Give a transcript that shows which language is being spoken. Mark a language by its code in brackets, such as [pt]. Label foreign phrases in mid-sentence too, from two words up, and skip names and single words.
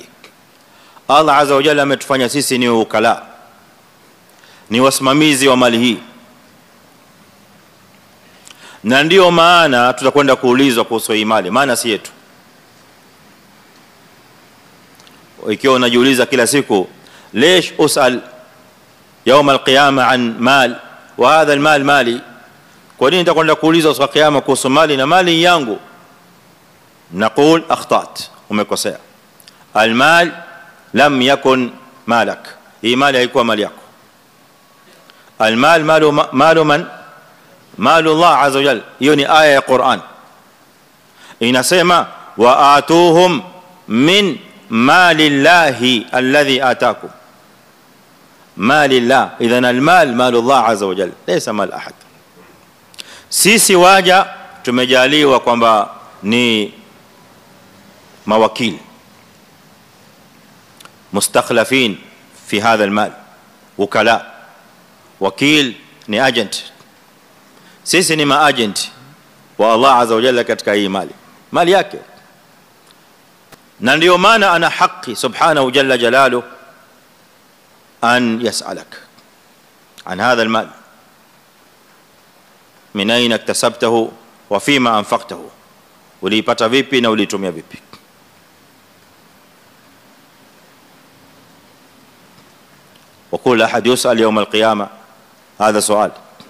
[sw] Allah [ar] عز وجل [sw] ametufanya sisi ni ukala, ni wasimamizi wa mali hii, na ndio maana tutakwenda kuulizwa kuhusu hii mali, maana si yetu. Ikiwa unajiuliza kila siku [ar] ليش اسال يوم القيامه عن مال وهذا المال مالي, [sw] kwa nini nitakwenda kuulizwa siku ya kiyama kuhusu mali na mali yangu? [ar] نقول اخطات, umekosea. المال لم يكن مالك, [sw] hii mali haikuwa mali yako. [ar] المال مال من؟ مال الله عز وجل. [sw] hiyo ni aya ya Qur'an inasema [ar] وآتوهم من مال الله الذي آتاكم. مال الله, إذن المال مال الله عز وجل ليس مال أحد. [sw] sisi waja tumejaliwa kwamba ni mawakili [ar] مستخلفين في هذا المال, [sw] wakala. wakil ni agent, sisi ni maagent wa Allah [ar] عز وجل [sw] katika hii mali yake. na ndio maana ana haki [ar] سبحانه جل جلاله أن يسألك عن هذا المال من أين اكتسبته وفيما أنفقته, [sw] ulipata vipi na ulitumia vipi. [ar] وكل احد يسال يوم القيامه هذا سؤال.